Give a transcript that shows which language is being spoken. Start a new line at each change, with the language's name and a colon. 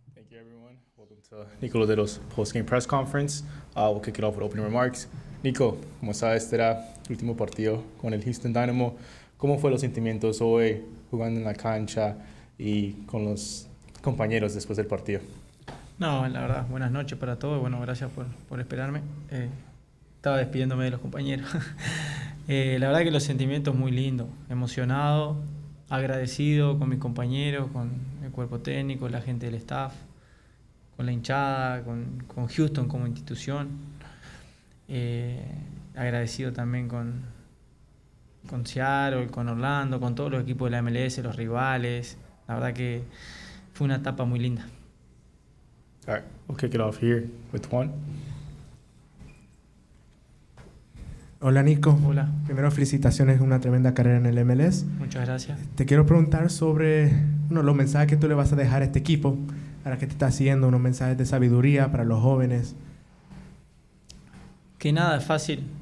English: you, everyone. Welcome to Nico Lodeiro's post-game press conference. We'll kick it off with opening remarks.
Spanish: Nico, como sabes, este era el último partido con el Houston Dynamo. ¿Cómo fue los sentimientos hoy jugando en la cancha y con los compañeros después del partido? No, la verdad, buenas noches para todos. Bueno, gracias por esperarme. Estaba despidiéndome de los compañeros. La verdad que los sentimientos muy lindos, emocionado, agradecido con mis compañeros, con el cuerpo técnico, la gente del staff, con la hinchada, con Houston como institución. Agradecido también con Seattle, con Orlando, con todos los equipos de la MLS, los rivales. La verdad que fue una etapa muy linda.
English: All right, we'll kick it off here with Juan.
Spanish: Hola Nico. Hola. Primero felicitaciones, una tremenda carrera en el MLS. Muchas gracias. Te quiero preguntar sobre los mensajes que tú le vas a dejar a este equipo, ahora que te está haciendo unos mensajes de sabiduría para los jóvenes. Que nada es fácil.